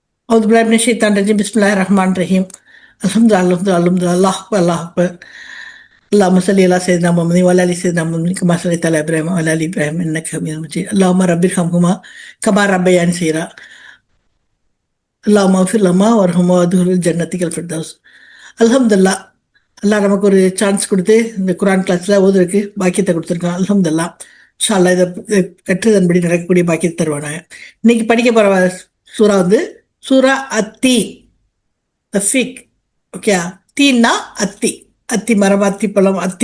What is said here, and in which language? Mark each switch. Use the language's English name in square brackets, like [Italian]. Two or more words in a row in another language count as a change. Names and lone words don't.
[Arabic] أعوذ بالله من الشيطان الرجيم بسم الله الرحمن الرحيم الحمد لله الحمد لله الله أكبر الله أكبر اللهم صل على سيدنا محمد وعلى آل سيدنا محمد كما صليت على إبراهيم وعلى آل إبراهيم إنك حميد مجيد اللهم رب ارحمهما كما ربياني صغيرا اللهم اغفر لهما وارحمهما وادخلهما الجنة الفردوس அல்ஹம்துலில்லாஹ். [Tamil] அல்லாஹ் நமக்கு ஒரு சான்ஸ் கொடுத்து இந்த குரான் கிளாஸில் ஓதுறதுக்கு பாக்கியத்தை கொடுத்துருக்கான். அல்ஹம்துலில்லாஹ். [Arabic] إن شاء الله [Tamil] இதை கற்றுதன்படி நடக்கக்கூடிய பாக்கியத்தை தருவானாங்க. இன்னைக்கு படிக்க போகிற சூறா சூரா அத்தி தஃபீக். ஓகே, தீன்னா அத்தி, அத்தி மரம், அத்தி பழம், அத்தி.